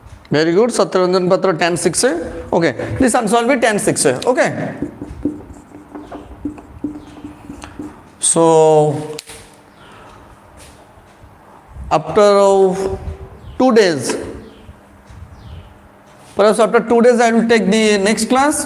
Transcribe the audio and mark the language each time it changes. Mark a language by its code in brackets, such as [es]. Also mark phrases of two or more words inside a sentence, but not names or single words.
[en] Very good. Satyaranjan Patra tan 6 hai. Okay. This answer will be tan 6 hai. Okay. So after 2 days, perhaps after 2 days I will take the next class.